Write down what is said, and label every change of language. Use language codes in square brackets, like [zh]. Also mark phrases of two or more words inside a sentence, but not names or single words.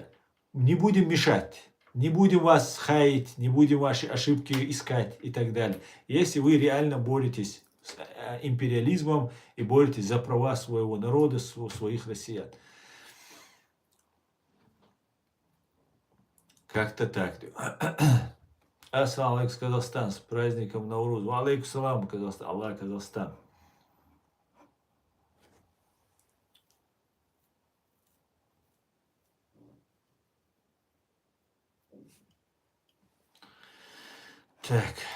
[ru] Не будем мешать, не будем вас хаять, не будем ваши ошибки искать и так далее. Если вы реально боретесь с империализмом и боретесь за права своего народа, своих россиян. Как-то так. [ar] السلام عليكم, [ru] Казахстан, с праздником Наурuz. [ar] وعليكم السلام, [ru] Казахстан. Аллах, Казахстан. Так.